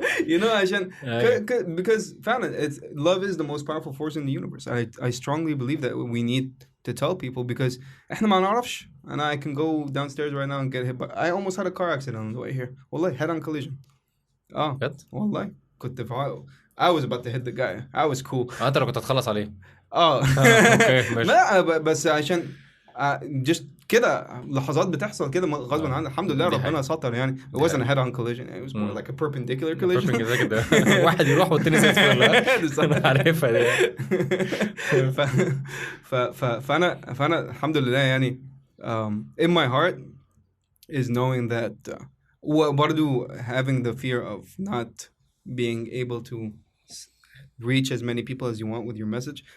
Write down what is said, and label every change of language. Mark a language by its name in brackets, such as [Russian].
[English] You know, because [Arabic] فعلا [English] love is the most powerful force in the universe. I strongly believe that we need to tell people, because [Arabic] احنا ما نعرفش. [English] And I can go downstairs right now and get hit, but I almost had a car accident on the way here. [Arabic] والله [English] head on collision. [Arabic] والله كنت [English] I was about to hit the guy. I was cool. [Arabic] انت اللي كنت هتخلص عليه. اوكي ماشي. لا بس عشان just كده لحظات بتحصل كده غصب عني. الحمد لله ربنا ستر يعني. [English] It wasn't a head on collision. It was more like a perpendicular collision. [Arabic] واحد يروح والتاني زي الفل. عارفها دي. فانا الحمد لله يعني [English] in my heart is knowing that [Arabic] برضو [English] having the fear of not being able to reach as many people as you want with your message.